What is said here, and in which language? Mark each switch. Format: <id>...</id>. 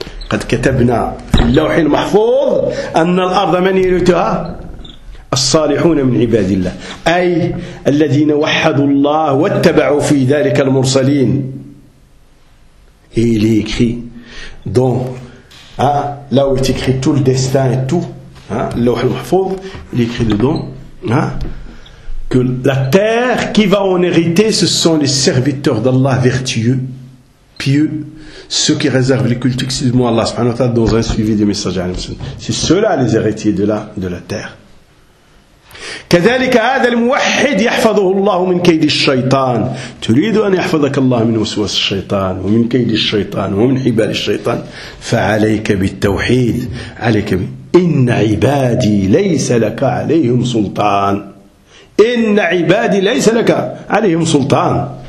<ar>قد كتبنا في اللوح المحفوظ أن الأرض من يرثها الصالحون من عباد الله، أي الذين وحدوا الله واتبعوا في ذلك المرسلين.</ar> <fr>Il est écrit dans, hein, là où est écrit tout le destin et tout, hein, il est écrit dedans, hein, que la terre qui va en hériter, ce sont les serviteurs d'Allah vertueux, pieux, ceux qui réservent les cultes exclusivement à Allah subhanahu wa ta'ala dans un suivi des messagers. C'est ceux-là les héritiers de la terre.</fr> <ar>كذلك هذا الموحد يحفظه الله من كيد الشيطان. تريد أن يحفظك الله من وسواس الشيطان ومن كيد الشيطان ومن حبال الشيطان، فعليك بالتوحيد، عليك إن عبادي ليس لك عليهم سلطان، إن عبادي ليس لك عليهم سلطان.</ar>